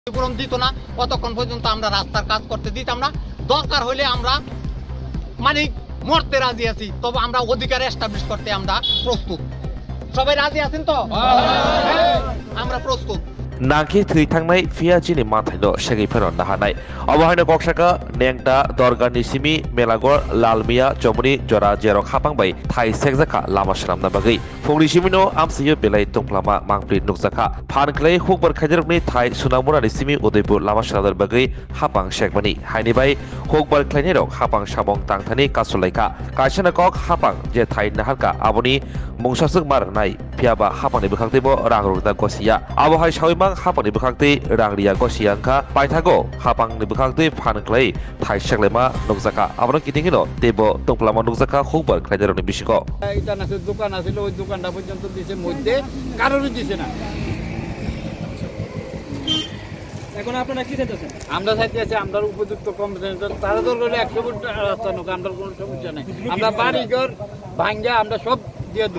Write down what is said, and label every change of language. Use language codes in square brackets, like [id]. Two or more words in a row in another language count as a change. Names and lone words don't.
[bn] ক্ষতিপূরণ দিত না, ততক্ষণ পর্যন্ত আমরা রাস্তার কাজ করতে দিতাম না। দরকার হলে আমরা মানে মরতে রাজি আছি, তবে আমরা অধিকার এস্টাবলিশ করতে আমরা প্রস্তুত। সবাই রাজি আছেন তো? আমরা প্রস্তুত। [trp] नांखि थै थांनाय फियाजिनि माथाइल' सेगैफोर नाहानाय अबहायनो कक्साका नेंटा दरगानि सिमि मेलागर लालमिया जमुनि जरा जेरक हापांबाय थाइ सेगजाखा लामा सालामना बागै फुंनि सिमिनो आमसियो बेलाय तंफ्लामा मांप्रि नुकजाखा फानख्लै हुकबर खाइजरकनि थाइ सुनामुरानि सिमि उदयपुर लामा सालामना बागै हापां सेगमानि हाइनिबाय हुकबर ख्लाइनेरक हापां साबं तांथानि कासुलाइका काइसाना कक हापां जे थाइ नाहारका आबनि मुंसासुक मारनाय फियाबा हापांनि बोखांदैबो रां रुगदा गसिया आबहाय सावैमा हापांनि बोखांदै रांरिया गसियांखा पाइथागो हापांनि बोखांदै फानख्लै थाइ सेगलायमा नुकजाखा आबनो किथिंगिनो देबो तंफ्लामा नुकजाखा हुकबर ख्लाइनेरकनि बिसिको [bn] এটা নাছে দোকান আছিল, ওই দোকানটা পর্যন্ত দিছে, মধ্যে কারোরই দিছে না। এখন আপনারা কি চাইতেছেন? আমরা চাইতেছি আমরা উপযুক্ত কম্পিউটার তারা তো হলে 100 ফুট রাস্তা নোক, আমরা কোনো সমস্যা নাই। আমরা বাড়িঘর ভাঙ্গা আমরা সব দিয়ে দেব।